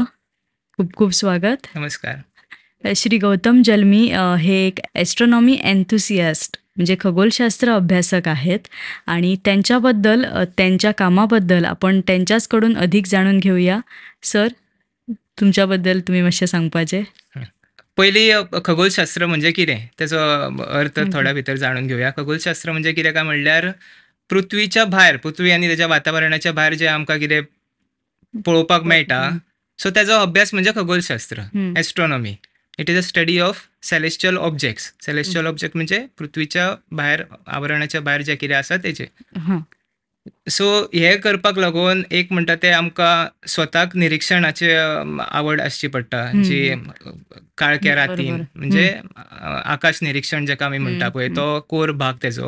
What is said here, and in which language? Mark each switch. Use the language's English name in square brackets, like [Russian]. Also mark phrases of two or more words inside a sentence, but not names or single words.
[Marathi] खूप खूप स्वागत. नमस्कार. श्री गौतम जलमी हे एक [English] astronomy enthusiast [Marathi] म्हणजे खगोलशास्त्र अभ्यासक आहेत आणि त्यांच्याबद्दल त्यांच्या कामाबद्दल आपण त्यांच्याचकडून अधिक जाणून घेऊया. [Konkani] सर, तुमच्याबद्दल तुम्ही मातशें सांगपाचें. पयलीं खगोलशास्त्र म्हणजे कितें तेचो अर्थ थोड्या भितर जाणून घेवया. खगोलशास्त्र म्हणजे कितें काय म्हणल्यार पृथ्वीच्या भायर, पृथ्वी आनी तेच्या वातावरणाच्या भायर जे आमकां कितें पळोवपाक मेळटा, सो तेजो अभ्यास म्हणजे खगोलशास्त्र, ॲस्ट्रॉनॉमी. [English] it is a study of celestial objects. [Konkani] सेलेस्टियल ऑब्जेक्ट म्हणजे पृथ्वीच्या भायर, आवरणाच्या भायर जे कितें आसा तेचे. सो हे करपाक लागून एक म्हणटा ते आमकां स्वताक निरीक्षणाची आवड आसची पडटा, जी काळक्या रातीन म्हणजे आकाश निरीक्षण जेका आमी म्हणटा पळय, तो कोर भाग तेजो.